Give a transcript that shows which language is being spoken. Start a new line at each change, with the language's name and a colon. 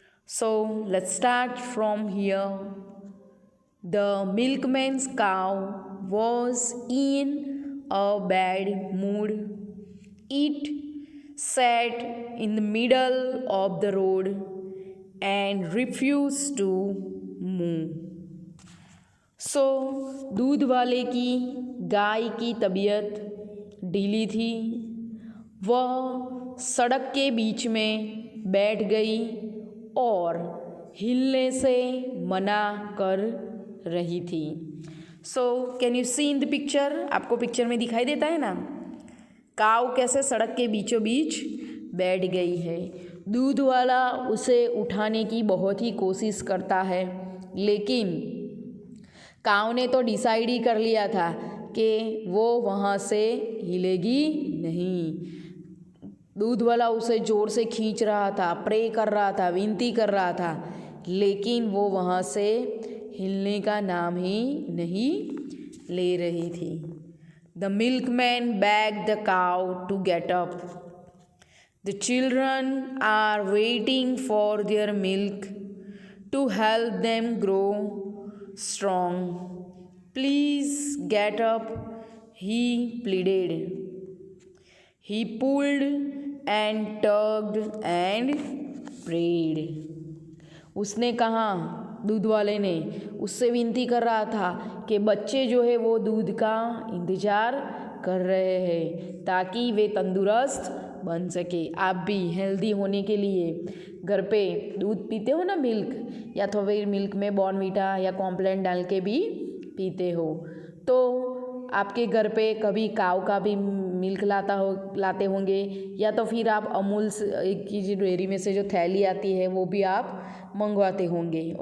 English: So let's start from here. The milkman's cow was in a bad mood. It sat in the middle of the road and refused to move.
Hindi: सो दूध वाले की गाय की तबीयत ढीली थी। वह सड़क के बीच में बैठ गई और हिलने से मना कर रही थी।
English: So can you see in the picture?
Hindi: आपको पिक्चर में दिखाई देता है ना, काव कैसे सड़क के बीचों बीच बैठ गई है। दूध वाला उसे उठाने की बहुत ही कोशिश करता है, लेकिन काव ने तो डिसाइड ही कर लिया था कि वो वहाँ से हिलेगी नहीं। दूध वाला उसे ज़ोर से खींच रहा था, प्रे कर रहा था, विनती कर रहा था, लेकिन वो वहाँ से हिलने का नाम ही नहीं ले रही थी।
English: The milkman begged the cow to get up. The children are waiting for their milk to help them grow strong. Please get up, he pleaded. He pulled and tugged and prayed.
Hindi: उसने कहा, दूध वाले ने उससे विनती कर रहा था कि बच्चे जो है वो दूध का इंतज़ार कर रहे हैं ताकि वे तंदुरुस्त बन सके। आप भी हेल्दी होने के लिए घर पे दूध पीते हो ना, मिल्क, या तो फिर मिल्क में बॉर्नवीटा या कॉम्प्लान डाल के भी पीते हो, तो आपके घर पे कभी काव का भी मिल्क लाते होंगे, या तो फिर आप अमूल की जो डेयरी में से जो थैली आती है वो भी आप मंगवाते होंगे।